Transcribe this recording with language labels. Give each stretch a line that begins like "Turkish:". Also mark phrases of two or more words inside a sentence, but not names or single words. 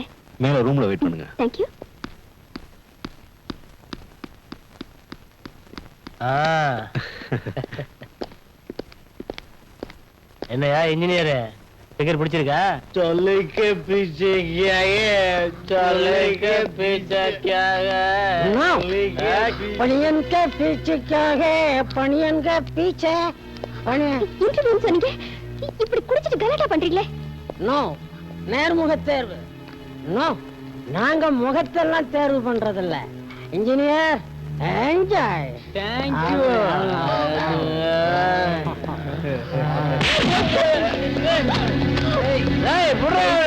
Tamil: மேல ரூம்ல வெயிட் பண்ணுங்க. தேங்க்யூ. என்னையா இன்ஜினியர் டிக்கெட் பிடிச்சிருக்கா?
Hindi: चोली के पीछे क्या है, चोली के पीछे क्या है, பணியன் के पीछे क्या है, பணியன் के पीछे.
Tamil: இன்டர்வியூ சொன்னீங்க, இப்படி குடிச்சிட்டு கலாட்டா பண்றீங்களே? நோ, நேர்முக தேர்வு. நோ, நாங்க முகத்தெல்லாம் தேர்வு பண்றதில்ல.
English: engineer enjoy.
Tamil: தேங்க்யூ. ஏய் புறா.